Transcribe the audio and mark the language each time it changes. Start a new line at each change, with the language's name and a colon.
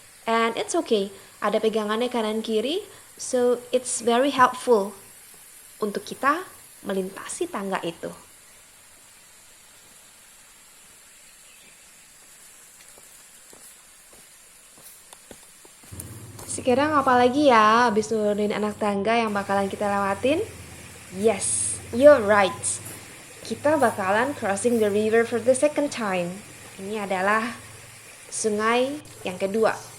English: And it's okay,
Indonesian: ada pegangannya kanan kiri,
English: so it's very helpful
Indonesian: untuk kita melintasi tangga itu. Sekarang apa lagi ya habis nurunin anak tangga yang bakalan kita lewatin?
English: Yes, you're right.
Indonesian: Kita bakalan
English: crossing the river for the second time.
Indonesian: Ini adalah sungai yang kedua.